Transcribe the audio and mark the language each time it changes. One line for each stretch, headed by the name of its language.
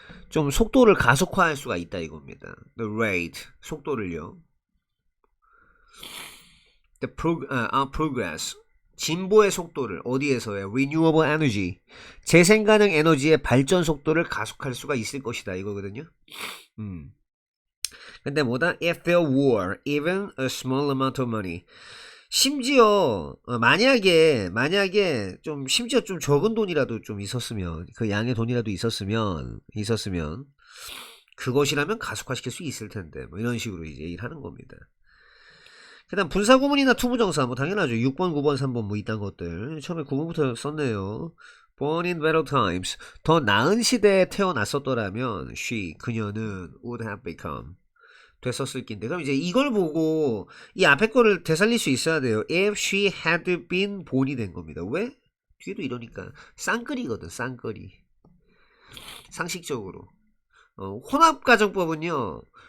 Korean: 좀 속도를 가속화할 수가 있다 이겁니다.
English: The rate.
Korean: 속도를요.
English: The progress.
Korean: 진보의 속도를 어디에서요?
English: Renewable energy.
Korean: 재생가능 에너지의 발전 속도를 가속할 수가 있을 것이다 이거거든요. 근데 뭐다?
English: If there were even a small amount of money.
Korean: 심지어 만약에 좀 심지어 좀 적은 돈이라도 좀 있었으면 그 양의 돈이라도 있었으면 그것이라면 가속화시킬 수 있을 텐데 뭐 이런 식으로 이제 얘기를 하는 겁니다. 그 다음 분사구문이나 투부정사 뭐 당연하죠. 6번 9번 3번 뭐 이딴 것들 처음에 9번부터 썼네요.
English: Born in better times.
Korean: 더 나은 시대에 태어났었더라면 she 그녀는
English: would have become
Korean: 됐었을 낀데 그럼 이제 이걸 보고 이 앞에 거를 되살릴 수 있어야 돼요.
English: If she had been born이
Korean: 된 겁니다. 왜? 뒤에도 이러니까 쌍끌이거든. 쌍끌이. 상식적으로 혼합가정법은요.